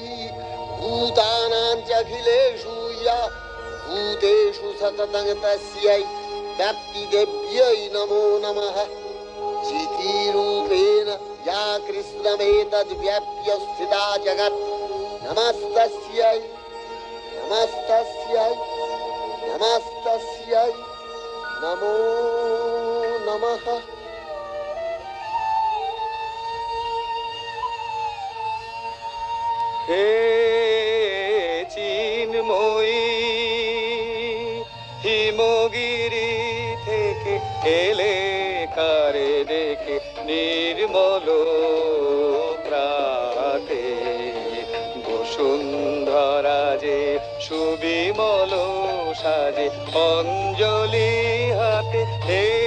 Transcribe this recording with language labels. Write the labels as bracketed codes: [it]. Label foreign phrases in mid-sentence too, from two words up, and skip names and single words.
[sa] भूतानां च अखिलेषु या भूतेषु सततं तस्यै व्याप्तिदेव्यै नमो नमः चितिरूपेण या कृष्णमेतद्व्याप्य स्थिता जगत् नमस्तस्यै नमस्तस्यै नमस्तस्यै नमो नमः [bn] হে চিন্ময়ী হিমগিরি থেকে এলে কারে দেখে নির্মল প্রাতে বসুন্ধরা যে সুবিমল সাজে অঞ্জলি হাতে হে